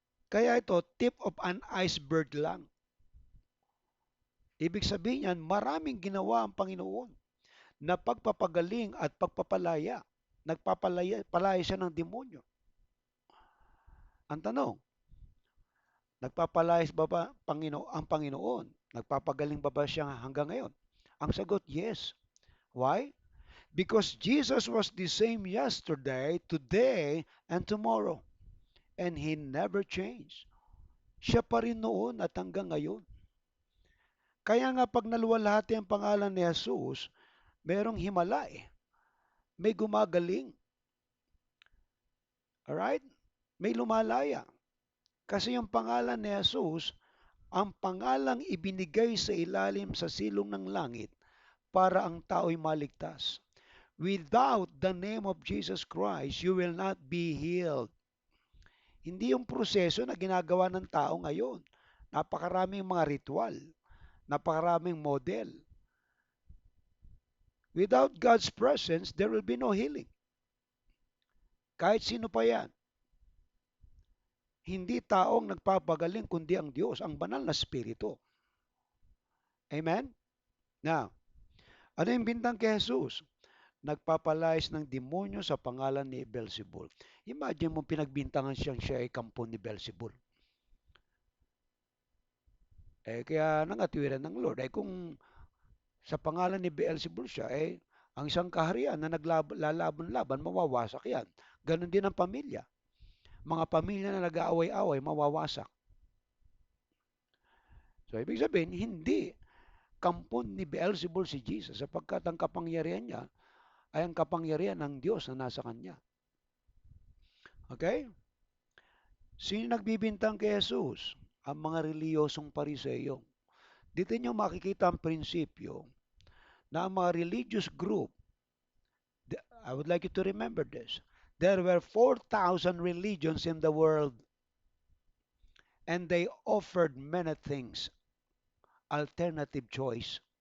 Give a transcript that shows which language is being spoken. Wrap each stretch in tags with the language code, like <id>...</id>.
<tl>Kaya ito,</tl> <en>tip of an iceberg</en> <tl>lang. Ibig sabihin yan, maraming ginawa ang Panginoon na pagpapagaling at pagpapalaya. Nagpapalaya siya ng demonyo. Ang tanong, nagpapalaya ba ang Panginoon? Nagpapagaling ba siya hanggang ngayon? Ang sagot,</tl> <en>yes. Why? Because Jesus was the same yesterday, today, and tomorrow. And He never changed.</en> <tl>Siya pa rin noon at hanggang ngayon. Kaya nga pag naluwalhati ang pangalan ni Jesus, merong himala eh. May gumagaling. Alright? May lumalaya. Kasi yung pangalan ni Jesus, ang pangalang ibinigay sa ilalim sa silong ng langit para ang tao'y maligtas.</tl> <en>Without the name of Jesus Christ, you will not be healed.</en> <tl>Hindi yung proseso na ginagawa ng tao ngayon. Napakaraming mga ritual, napakaraming model.</tl> <en>Without God's presence, there will be no healing.</en> <tl>Kahit sino pa yan. Hindi taong nagpapagaling kundi ang Diyos, ang banal na Espiritu. Amen? Now, ano yung bintang kay Jesus? Nagpapalayas ng demonyo sa pangalan ni Beelzebul. Imagine mo pinagbintangan siya ay kampo ni Beelzebul. Kaya nangatwiran ng Lord. Kung sa pangalan ni Beelzebul siya, ang isang kaharian na naglalaban-laban, mawawasak yan. Ganon din ang pamilya. Mga pamilya na nag-aaway-away, mawawasak. So, ibig sabihin, hindi kampon ni Beelzebul si Jesus sapagkat ang kapangyarihan niya ay ang kapangyarihan ng Diyos na nasa kanya. Okay? Sino nagbibintang kay Jesus? Ang mga reliyosong pariseyo. Dito nyo makikita ang prinsipyo na ang mga</tl> <en>religious group, I would like you to remember this, there were 4,000 religions in the world and they offered many things, alternative choice.</en>